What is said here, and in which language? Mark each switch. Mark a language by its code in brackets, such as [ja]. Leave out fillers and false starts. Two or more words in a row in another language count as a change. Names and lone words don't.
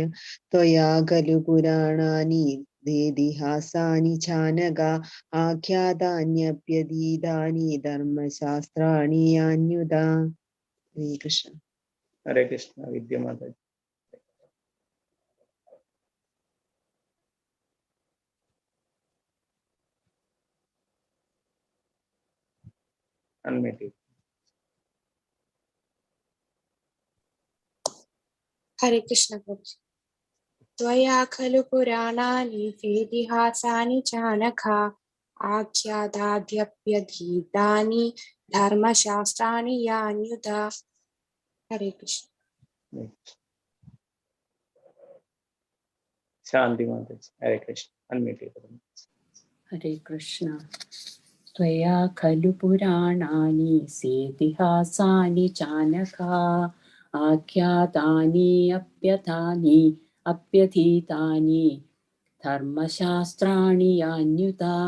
[sa] ത്വയാ ഖലു പുരാണാനി വേദിഹാസാനി ചാനക ആഖ്യാതാന്യപ്യതീതാനി ധർമ്മശാസ്ത്രാണി യാന്യുത. ഹരേ കൃഷ്ണ. ഹരേ കൃഷ്ണ. [ml] വിദ്യമാതാജി. അൺമ്യൂട്ട്. [sa] हरे कृष्ण प्रभु। त्वया खलु पुराणानि वेदिहासानि चानघा आख्याताद्यप्यधीतानि धर्मशास्त्राणि यान्युता. हरे कृष्ण. [ml] ശാന്തി മാതാജി. [sa] ഹരേ കൃഷ്ണ. [ml] അൺമ്യൂട്ട് ചെയ്തു. [sa] ഹരേ കൃഷ്ണ. ത്വയാ ഖലു പുരാണാനി സേതിഹാസാനി ചാനഘ ആഖ്യാതാനി അപ്യധീതാനി ധർമ്മശാസ്ത്രാണി യാന്യുത.